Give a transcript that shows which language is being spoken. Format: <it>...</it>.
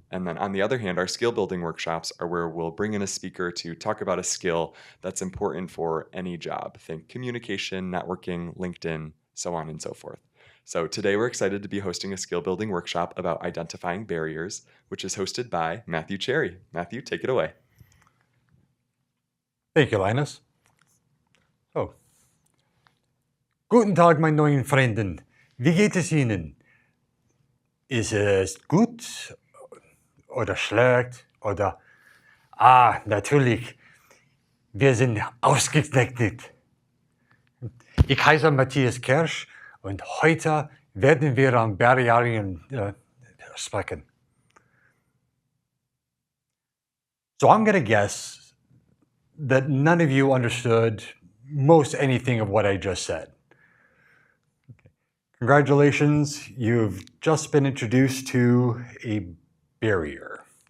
<en>And then on the other hand, our skill building workshops are where we'll bring in a speaker to talk about a skill that's important for any job. Think communication, networking, LinkedIn, so on and so forth. So today we're excited to be hosting a skill building workshop about identifying barriers, which is hosted by Matthew Cherry. Matthew, take it away. Thank you, Linus.</en> <de>So, guten Tag, meine neuen Freunden. Wie geht es Ihnen? Ist es gut oder schlecht oder... natürlich, wir sind ausgezeichnet. Ich heiße Matthias Kirsch und heute werden wir an Barrieren sprechen.</de> <en>So I'm going to guess that none of you understood most anything of what I just said. Okay. Congratulations, you've just been introduced to a barrier.</en>